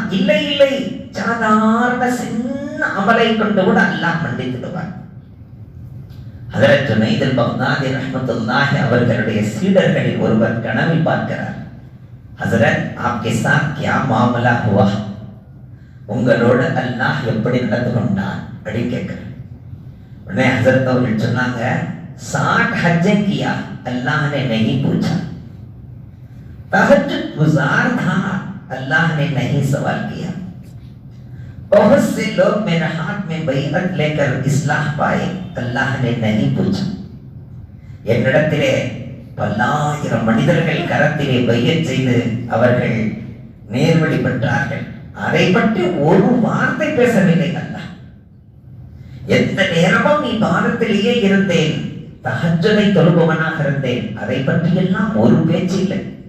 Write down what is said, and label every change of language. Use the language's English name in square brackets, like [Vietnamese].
[Tamil] இல்லை இல்லை, சாதாரண சின்ன அமலை கொண்டு கூட அல்லாஹ் மன்னித்துடுவான். ஹஜ்ரத் ஜுனைத் பக்தாதி ரஹ்மத்துல்லாஹி அவர்களுடைய சீடர்களில் ஒருவர் கனவில் பார்க்கிறார், ஹஜ்ரத் [Hindi] ஆப்கே சாத் கியா மாமலா ஹுவா, [Tamil] உங்களோடு அல்லாஹ் எப்படி நடந்து கொண்டான் அப்படி கேட்கிறார். உடனே ஹஜ்ரத் அவர்கள் சொன்னாங்க, [Hindi] 60 हज किया, अल्लाह ने नहीं पूछा। तहज्जुद गुजार था, अल्लाह ने नहीं सवाल किया। बहुत से लोग मेरे हाथ में बैअत लेकर इस्लाह पाए, अल्लाह ने नहीं पूछा। [Tamil] என்னிடத்திலே பல்லாயிரம் மனிதர்கள் கரத்திலே பையத் செய்து அவர்கள் நேர்வழி பெற்றார்கள், அதை பற்றி ஒரு வார்த்தை பேசவில்லை அல்லாஹ். எந்த நேரமும் நீ பாதத்திலேயே இருந்தேன், தஹஜ்ஜுதை தொழுபவனாக இருந்தேன், அதை பற்றி எல்லாம் ஒரு பேச்சு இல்லை.